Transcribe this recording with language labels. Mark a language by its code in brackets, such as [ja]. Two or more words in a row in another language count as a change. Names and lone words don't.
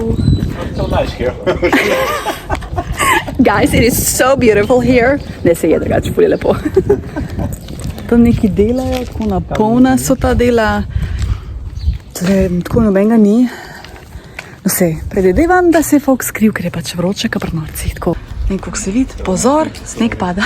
[en] So nice here. Guys, it is so beautiful here. [sl] Ne, se je drugače, ful je lepo. Tam neki delajo, tako napolna so ta dela. Tako nobenega ni. No se, predvidevam, da se je folk skril, ker je pač vroče, ka pri norcih. Tako, in kako se vidi, pozor, sneg pada.